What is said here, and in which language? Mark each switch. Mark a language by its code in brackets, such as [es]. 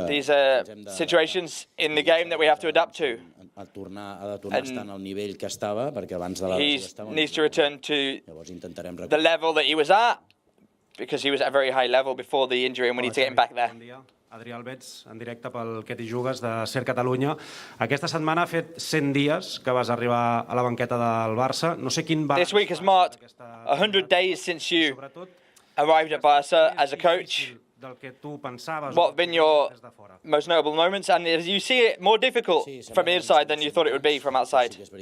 [en] These are situations in the game that we have to adapt to. [ca] Ha de tornar a estar en el nivell que estava, perquè abans de la lesió [en] He needs to return to the level that he was at, because he was at a very high level before the injury, and we need to get him back there. [ca] Adrià Albets, en directe pel Què t'hi jugues de Ser Catalunya. Aquesta setmana ha fet 100 dies que vas arribar a la banqueta del Barça. No sé quin va... [en] This week has marked 100 days since you arrived at Barca as a coach. What have been your most notable moments? And you see it more difficult from inside than you thought it would be from outside.